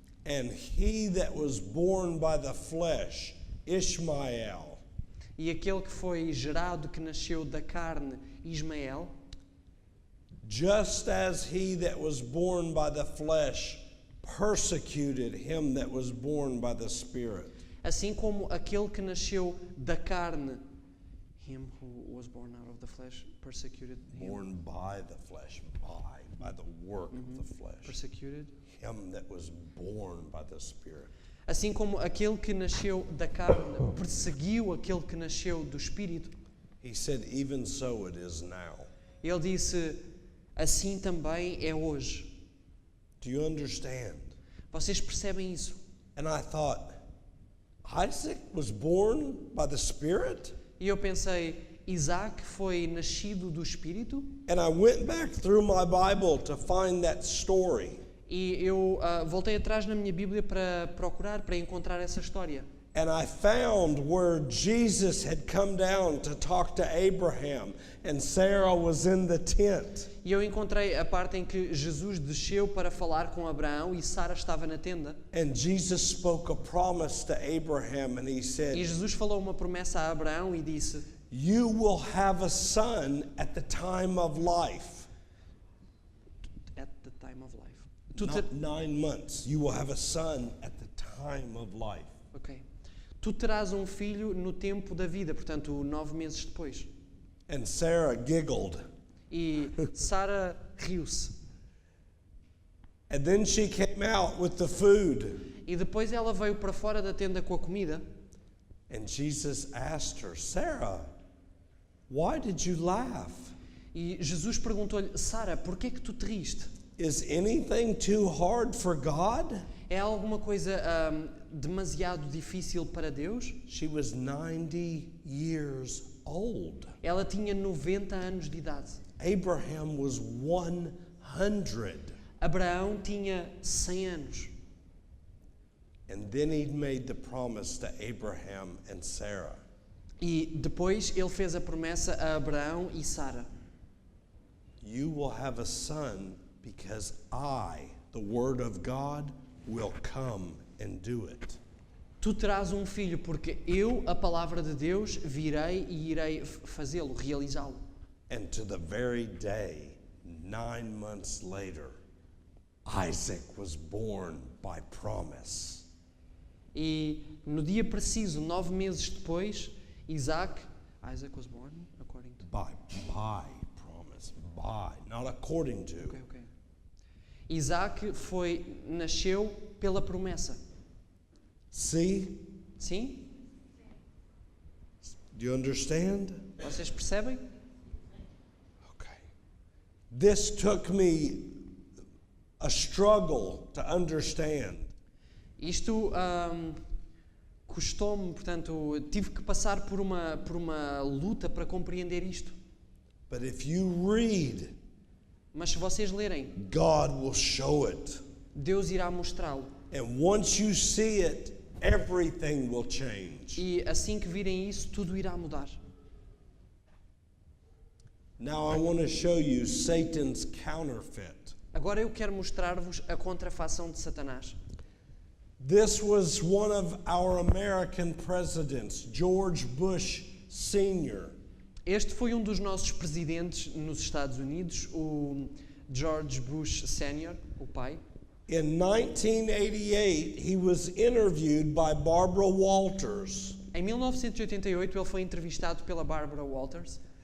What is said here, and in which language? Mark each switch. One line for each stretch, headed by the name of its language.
English: And he that was born by the flesh, Ishmael,
Portuguese: e aquele que foi gerado, que nasceu da carne, Ismael,
English: just as he that was born by the flesh persecuted him that was born by the Spirit.
Portuguese: assim como aquele que nasceu da carne,
English: him who was born out of the flesh persecuted him. Born by the flesh, by the work of the flesh. Persecuted. Him that was born by the Spirit.
Portuguese: Assim como aquele que nasceu da carne perseguiu aquele que nasceu do Espírito,
English: He said, even so it is now.
Portuguese: ele disse, assim também é hoje.
English: Do you understand?
Portuguese: Vocês percebem isso?
English: And I thought, Isaac was born by the Spirit?
Portuguese: E eu pensei, Isaac foi nascido do Espírito?
English: And I went back through my Bible to find that story.
Portuguese: E eu voltei atrás na minha Bíblia para procurar, para encontrar essa história.
English: And I found where Jesus had come down to talk to Abraham and Sarah was in the tent.
Portuguese: E eu encontrei a parte em que Jesus desceu para falar com Abraão e Sara estava na tenda.
English: And Jesus spoke a promise to Abraham and he
Portuguese: E
English: said,
Portuguese: Jesus falou uma promessa a Abraão e disse,
English: you will have a son at the time of life. at the time of life. Not 9 months. You will have a son at the time of life. Ok.
Portuguese: Tu terás um filho no tempo da vida, portanto, 9 meses depois.
English: And Sarah giggled.
Portuguese: E Sara riu-se.
English: And then she came out with the food.
Portuguese: E depois ela veio para fora da tenda com a comida.
English: And Jesus asked her, Sarah, why did you laugh?
Portuguese: E Jesus perguntou-lhe, Sara, porquê que tu te riste?
English: Is anything too hard for God?
Portuguese: É alguma coisa demasiado difícil para Deus?
English: She was 90 years old.
Portuguese: Ela tinha 90 anos de idade.
English: Abraham was 100.
Portuguese: Abraão tinha 100 anos.
English: And then he made the promise to Abraham and Sarah.
Portuguese: E depois ele fez a promessa a Abraão e Sara.
English: You will have a son because I, the Word of God, will come and do it.
Portuguese: tu terás um filho, porque eu, a palavra de Deus, virei e irei fazê-lo, realizá-lo.
English: And to the very day, 9 months later, Isaac was born by promise.
Portuguese: E no dia preciso, 9 meses depois,
English: Isaac was born according to... By promise. By, not according to. Okay.
Portuguese: Isaac nasceu pela promessa.
English: See?
Portuguese: Sim?
English: Do you understand?
Portuguese: Vocês percebem?
English: Okay. This took me a struggle to understand.
Portuguese: Isto custou-me, portanto, tive que passar por uma luta para compreender isto.
English: But if you read,
Portuguese: Mas se vocês lerem,
English: God will show it.
Portuguese: Deus irá mostrá-lo.
English: And once you see it, everything will change.
Portuguese: E assim que virem isso, tudo irá mudar.
English: Now I want to show you Satan's counterfeit.
Portuguese: Agora eu quero mostrar-vos a contrafação de Satanás.
English: This was one of our American presidents, George Bush Sr.
Portuguese: Este foi dos nossos presidentes nos Estados Unidos, o George Bush Sr., o pai.
English: In 1988, he was interviewed by Barbara Walters.
Portuguese: Em 1988, ele foi entrevistado pela Barbara Walters.